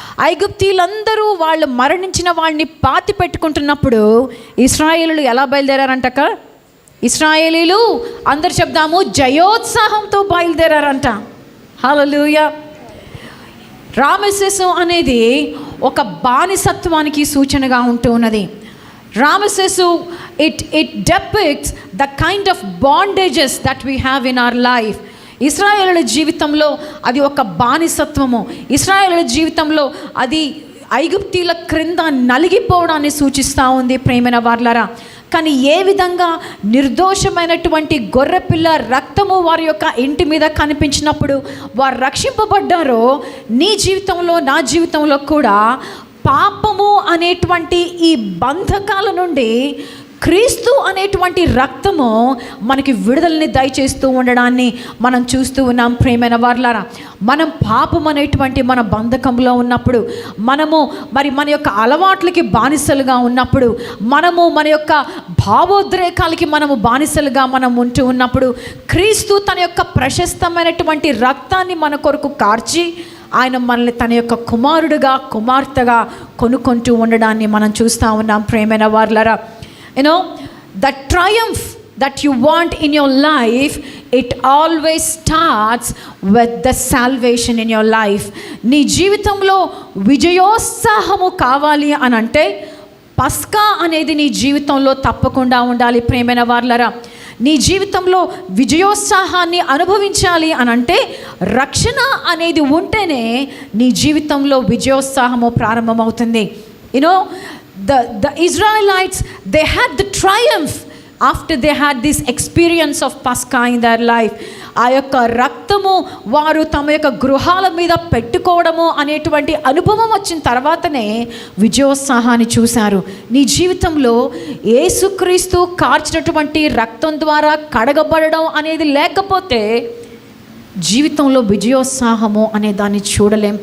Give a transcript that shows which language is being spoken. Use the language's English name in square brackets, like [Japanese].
[Telugu] ఐగుప్తీయులందరూ వాళ్ళు మరణించిన వాళ్ళని పాతి పెట్టుకుంటున్నప్పుడు ఇశ్రాయేలీలు ఎలా బయలుదేరారంటక? ఇశ్రాయేలీలు అందరు చెప్దాము జయోత్సాహంతో బయలుదేరారంట. హల్లెలూయా. రామెసేసు అనేది ఒక బానిసత్వానికి సూచనగా ఉంటూ ఉన్నది. [English] Ramessesu, it depicts the kind of bondages that we have in our life. [Telugu] ఇశ్రాయేలుల జీవితంలో అది ఒక బానిసత్వము. ఇశ్రాయేలుల జీవితంలో అది ఐగుప్తీల క్రింద నలిగిపోవడాన్ని సూచిస్తూ ఉంది ప్రియమైన వారలారా. కానీ ఏ విధంగా నిర్దోషమైనటువంటి గొర్రెపిల్ల రక్తము వారి యొక్క ఇంటి మీద కనిపించినప్పుడు వారు రక్షింపబడ్డారో, నీ జీవితంలో నా జీవితంలో కూడా పాపము అనేటువంటి ఈ బంధకాల నుండి క్రీస్తు అనేటువంటి రక్తము మనకి విడుదలని దయచేస్తూ ఉండడాన్ని మనం చూస్తూ ఉన్నాం. ప్రియమైన వారలారా, మనం పాపం అనేటువంటి మన బంధకంలో ఉన్నప్పుడు, మనము మన యొక్క అలవాట్లకి బానిసలుగా ఉన్నప్పుడు, మనము మన యొక్క భావోద్రేకాలకి మనము బానిసలుగా మనం ఉంటూ ఉన్నప్పుడు, క్రీస్తు తన యొక్క ప్రశస్తమైనటువంటి రక్తాన్ని మన కొరకు కార్చి ఆయన మనల్ని తన యొక్క కుమారుడుగా కుమార్తెగా కొనుక్కుంటూ ఉండడాన్ని మనం చూస్తూ ఉన్నాం. ప్రియమైన వారలారా, [English] the triumph that you want in your life, it always starts with the salvation in your life. [Telugu] నీ జీవితంలో విజయోత్సాహము కావాలి అని అంటే పస్కా అనేది నీ జీవితంలో తప్పకుండా ఉండాలి. ప్రియమైన వారలారా, నీ జీవితంలో విజయోత్సాహాన్ని అనుభవించాలి అని అంటే రక్షణ అనేది ఉంటేనే నీ జీవితంలో విజయోత్సాహము ప్రారంభమవుతుంది. [English] The Israelites, they had the triumph after they had this experience of Pascha in their life. [Telugu] ఆ యొక్క రక్తము వారు తమ యొక్క గృహాల మీద పెట్టుకోవడము అనేటువంటి అనుభవం వచ్చిన తర్వాతనే విజయోత్సాహాన్ని చూశారు. నీ జీవితంలో యేసుక్రీస్తు కార్చినటువంటి రక్తం ద్వారా కడగబడడం అనేది లేకపోతే జీవితంలో విజయోత్సాహము అనే దాన్ని చూడలేం.